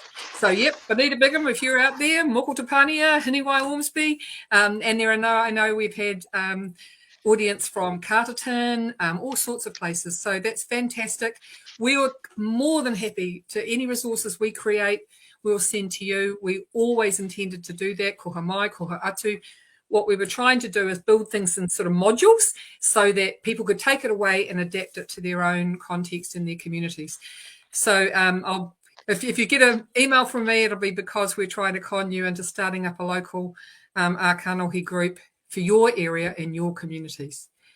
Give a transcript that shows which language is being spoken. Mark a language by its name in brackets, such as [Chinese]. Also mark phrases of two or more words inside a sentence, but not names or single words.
[English] So, yep, Anita Bigham, if you're out there, Moko Tapania, Hiniwai Ormsby, and there are I know we've had audience from Carterton, all sorts of places. So that's fantastic. We are more than happy to any resources we create, we'll send to you. We always intended to do that, [Māori] koha mai, koha atu. [English] What we were trying to do is build things in sort of modules so that people could take it away and adapt it to their own context in their communities. So if you get an email from me, it'll be because we're trying to con you into starting up a local ākanohi group for your area and your communities.